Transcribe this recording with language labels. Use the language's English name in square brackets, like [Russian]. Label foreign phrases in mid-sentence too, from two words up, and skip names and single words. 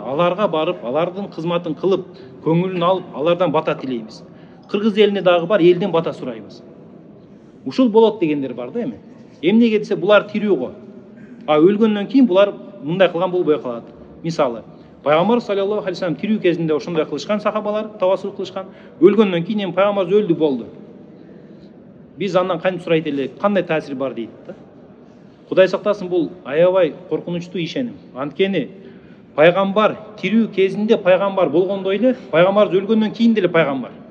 [Kyrgyz] Аларга барып, алардын кызматын кылып, көңүлүн алып, алардан бата тилейбиз. Кыргыз элине дагы бар, элден бата сурайбыз. Ушул болот дегендер бар да эми. Эмнеге десе, булар тирүү го. А өлгөндөн кийин булар мындай кылган болбой калат. Мисалы, Пайгамбар [Arabic] صلى الله عليه وسلم [Kyrgyz] тирүү кезинде ошондой кылышкан, сахабалар тавассул кылышкан. Өлгөндөн кийин эми пайгамбарыбыз өлдү болду. Биз андан кантип сурайт элек, кандай таасир бар дейт да. Кудай сактасын, бул аябай коркунучтуу ишеним. Анткени пайгамбар тирүү кезинде пайгамбар болгондой эле, пайгамбарыбыз өлгөндөн кийин деле пайгамбар.